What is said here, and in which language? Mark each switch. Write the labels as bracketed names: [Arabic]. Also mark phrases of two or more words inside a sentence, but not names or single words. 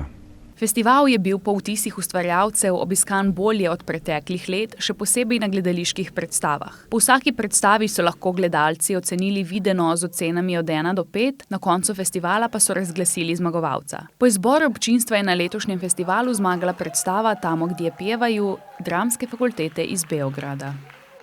[Slovenian] Festival je bil po vtisih ustvarjalcev obiskan bolje od preteklih let, še posebej na gledaliških predstavah. Po vsaki predstavi so lahko gledalci ocenili videno z ocenami od 1 do 5, na koncu festivala pa so razglasili zmagovalca. Po izboru občinstva je na letošnjem festivalu zmagala predstava Tamo, gdje pjevaju Dramske fakultete iz Beograda.